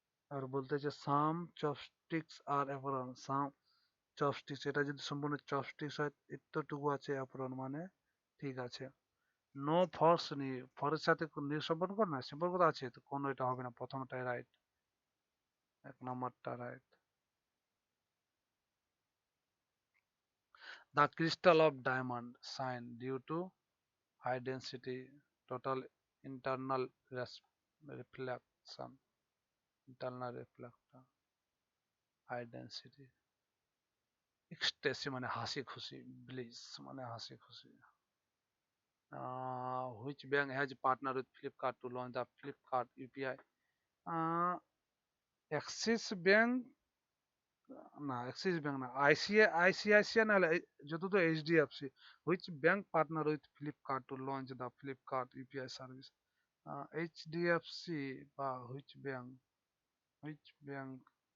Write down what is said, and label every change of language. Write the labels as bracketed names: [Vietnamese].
[Bangla] আর বলতেছে সাম চপস্টিক্স আর অ্যাপ্রন, সাম চপস্টিক্স, এটা যদি সম্পূর্ণ চপস্টিক্স হয়, এতটুকু আছে অ্যাপ্রন, মানে ঠিক আছে। নো ফর্স নি, ফরের সাথে সম্পর্ক না, সম্পর্ক তো আছে, তো কোনো এটা হবে না, প্রথমটাই রাইট, 1 নম্বরটা right. [English] The crystal of diamond shine due to high density, total internal reflection, internal reflection, high density. [Bangla] Ecstasy মানে হাসি খুশি, bliss মানে হাসি খুশি। [English] Which bank has partnered with Flipkart to launch the Flipkart UPI? [Bangla] Axis Bank না, Axis bank না, ICICI নাহলে যতদূর HDFC. [English] Which bank partner with Flipkart to launch the Flipkart UPI service? HDFC বা which bank? Which bank?